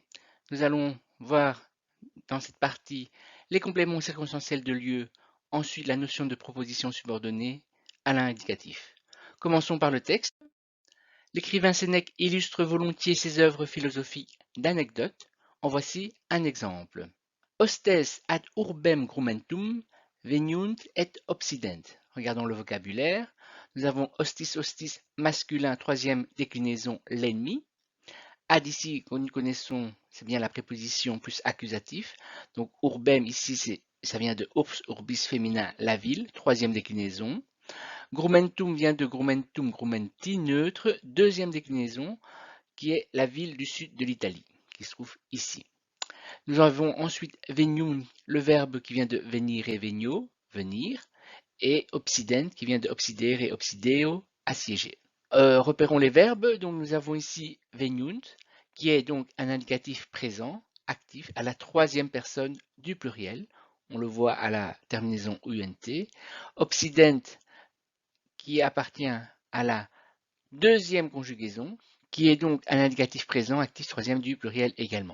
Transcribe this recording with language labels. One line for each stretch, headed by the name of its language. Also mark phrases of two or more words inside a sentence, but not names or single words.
French: Nous allons voir dans cette partie les compléments circonstanciels de lieu, ensuite la notion de proposition subordonnée à l'indicatif. Commençons par le texte. L'écrivain Sénèque illustre volontiers ses œuvres philosophiques d'anecdotes. En voici un exemple.
Latin: Hostes ad urbem grumentum veniunt et obsident.
French: Regardons le vocabulaire. Nous avons hostis masculin, troisième déclinaison, l'ennemi. Ad ici, que nous connaissons, c'est bien la préposition plus accusatif. Donc urbem ici, ça vient de
Latin: urbs, urbis
French: féminin, la ville, troisième déclinaison. Grumentum vient de grumentum, grumenti, neutre, deuxième déclinaison, qui est la ville du sud de l'Italie, qui se trouve ici. Nous avons ensuite venium, le verbe qui vient de venir et venio, venir, et obsident qui vient de
Latin: obsidere et obsideo,
French: assiéger. Repérons les verbes. Donc nous avons ici veniunt, qui est donc un indicatif présent, actif, à la troisième personne du pluriel. On le voit à la terminaison unt. Obsident, qui appartient à la deuxième conjugaison, qui est donc un indicatif présent, actif, troisième du pluriel également.